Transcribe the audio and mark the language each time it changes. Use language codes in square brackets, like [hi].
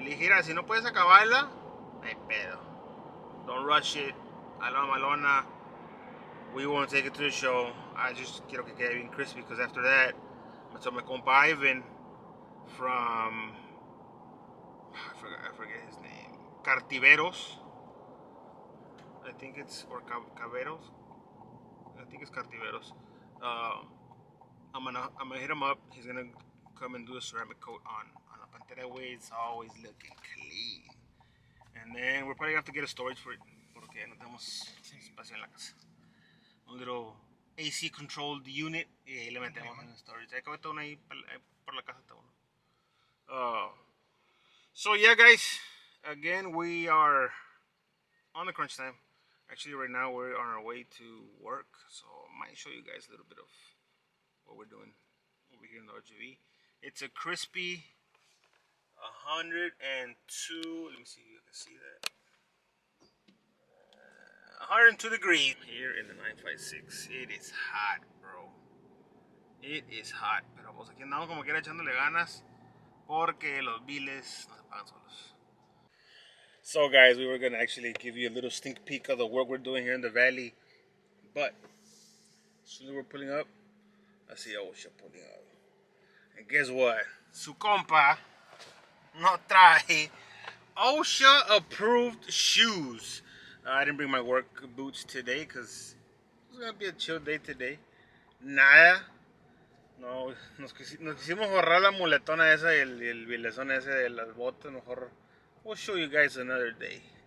[es] Ligera, si no puedes acabarla, no hay pedo. [en] Don't rush it. [es] A la malona. [en] We won't take it to the show. I just [es] quiero que quede bien [en] crispy, because after that, I told my compa Ivan from, I forget his name, Cartiveros, I think it's, or Caveros, I think it's Cartiveros. I'm gonna hit him up. He's gonna come and do a ceramic coat on a Pantera way. It's always looking clean. And And then we're probably gonna have to get a storage for it [es] porque no tenemos espacio en la casa. Un [en] little AC controlled unit [es] y ahí le metemos en el storage. Hay que meter uno ahí por la casa está uno. [en] So yeah, guys, again we are on the crunch time. Actually, right now we're on our way to work, so I might show you guys a little bit of what we're doing over here in the RGV. It's a crispy 102. Let me see if you can see that. 102 degrees here in the 956. It is hot, bro. It is hot. [es] Pero pues aquí andamos como quiera echándole ganas porque los biles no se pagan solos. [en] So guys, we were gonna actually give you a little sneak peek of the work we're doing here in the valley, but as soon as we're pulling up, I see OSHA pulling up. And guess what? [es] Su compa no trae OSHA [en] approved shoes. I didn't bring my work boots today because it's gonna be a chill day today. [es] Nada. No, nos quisimos borrar la muletona esa y el vilezón ese de las botas. [en] Mejor we'll show you guys another day.